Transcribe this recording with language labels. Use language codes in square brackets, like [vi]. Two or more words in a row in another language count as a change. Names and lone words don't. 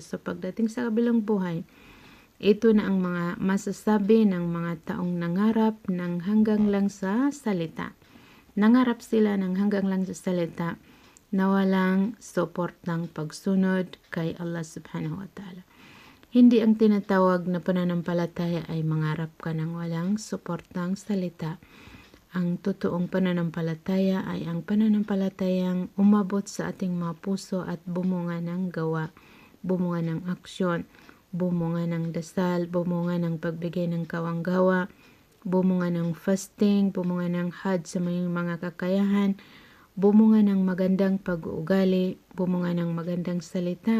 [tl] So pagdating sa kabilang buhay, ito na ang mga masasabi ng mga taong nangarap ng hanggang lang sa salita. Nangarap sila ng hanggang lang sa salita na walang support ng pagsunod kay Allah subhanahu wa ta'ala. Hindi ang tinatawag na pananampalataya ay mangarap ka ng walang suportang salita. Ang totoong pananampalataya ay ang pananampalatayang umabot sa ating mga puso at bumunga ng gawa, bumunga ng aksyon, bumunga ng dasal, bumunga ng pagbigay ng kawanggawa, bumunga ng fasting, bumunga ng hajj sa mga kakayahan, bumunga ng magandang pag-uugali, bumunga ng magandang salita.